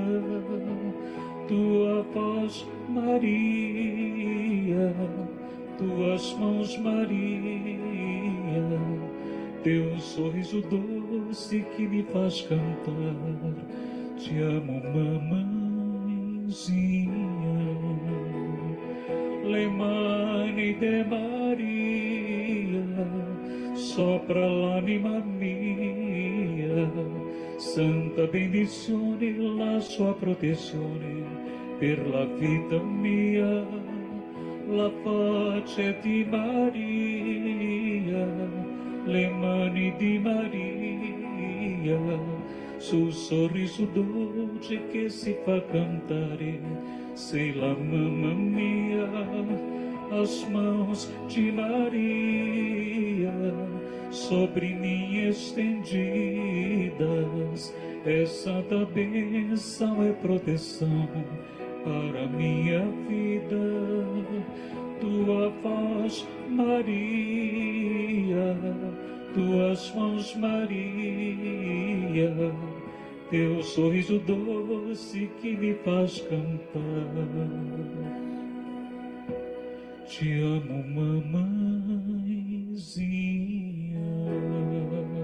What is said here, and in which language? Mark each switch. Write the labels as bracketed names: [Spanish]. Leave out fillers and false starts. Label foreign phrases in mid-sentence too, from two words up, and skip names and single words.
[Portuguese] Tua voz, Maria, tuas mãos, Maria, teu sorriso doce que me faz cantar, te amo, mamãezinha. [Italian] Le mani de Maria sopra l'anima mia, santa benedizione, la sua protezione per la vita mia. La pace di Maria, le mani di Maria, sul sorriso dolce che si fa cantare, sei la mamma mia. [Portuguese] As mãos de Maria sobre mim estendidas, é santa bênção, é proteção para minha vida. Tua voz, Maria, tuas mãos, Maria, teu sorriso doce que me faz cantar, te amo, mamãezinha.